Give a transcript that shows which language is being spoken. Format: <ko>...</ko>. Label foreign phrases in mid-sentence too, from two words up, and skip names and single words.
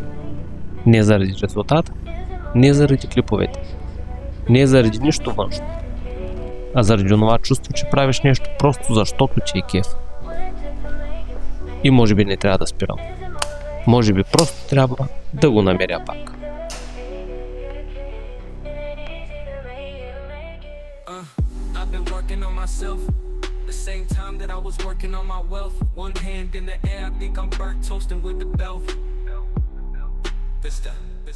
<bg>Не заради резултата, не заради клиповете, не заради нищо външно, а заради това чувство, че правиш нещо просто защото ти е кеф. И може би не трябва да спирам. Може би просто трябва да го намеря пак.</bg> <en>I've been working on myself. The same time that I was working on my wealth. One hand in the air, I think I'm burnt toasting with the belt. Vista.</en>